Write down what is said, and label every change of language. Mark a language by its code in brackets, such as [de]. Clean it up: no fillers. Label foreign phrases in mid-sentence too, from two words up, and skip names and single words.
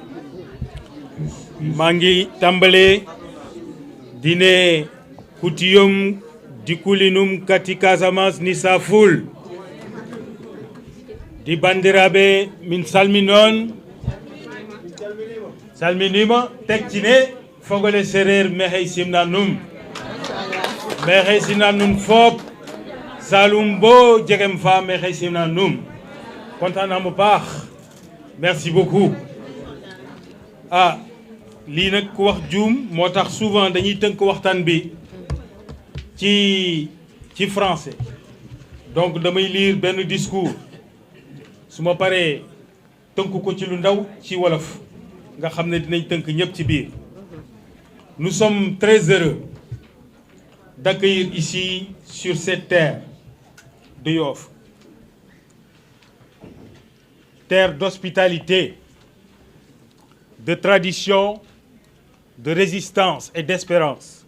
[wo] maa ngi tàmbalee di ne kutiyum dikulinum kati Casamance ni sa ful di bandiraɓe min salminon salminima tek ci ne fogole séréer mexey simna num mexey simna nun fop salum bo jegem fa mexey simna num kontaan naa bu baax [fr] merci beaucoup [wo] lii nag ku wax juum moo tax souvent dañuy tënk waxtaan bi ci français donc damay lire benn discours su ma paree tënk ko ci lu ndaw ci wolof nga xam ne dinañ tënk ñëpp ci biir. [fr] Nous sommes très heureux d'accueillir ici sur cette terre de Yoff, terre d'hospitalité, de tradition, de résistance et d'espérance.